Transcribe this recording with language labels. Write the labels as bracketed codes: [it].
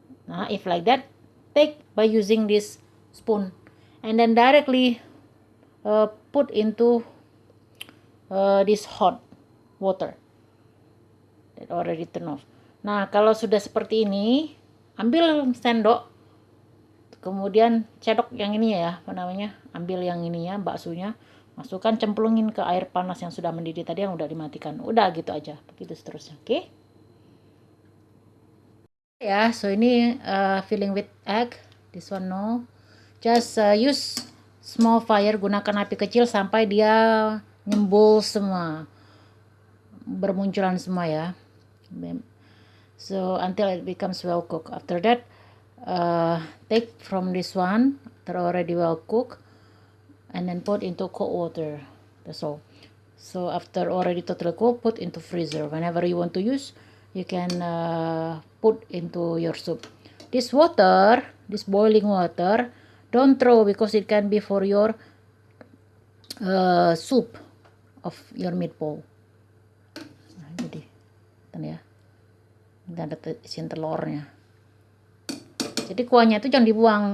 [en] Nah, if like that, take by using this spoon and then directly put into this hot water that already turn off. [id] Nah, kalau sudah seperti ini, ambil sendok, kemudian cedok yang ini ya, apa namanya, ambil yang ini ya, baksonya, masukkan, cemplungin ke air panas yang sudah mendidih tadi, yang udah dimatikan. Udah gitu aja, begitu seterusnya. Oke? Ya, so ini [en] filling with egg. This one no, just use small fire, [id] gunakan api kecil sampai dia nyembul semua, bermunculan semua ya. [en] So until it becomes well cooked. After that, take from this one after already well cooked and then put into cold water. That's all. So after already totally cooked, put into freezer. Whenever you want to use, you can put into your soup. This water, this boiling water, don't throw because it can be for your soup of your meatball. [id] Nah, jadi kan ya, ini ada isian telurnya. Jadi kuahnya itu jangan dibuang.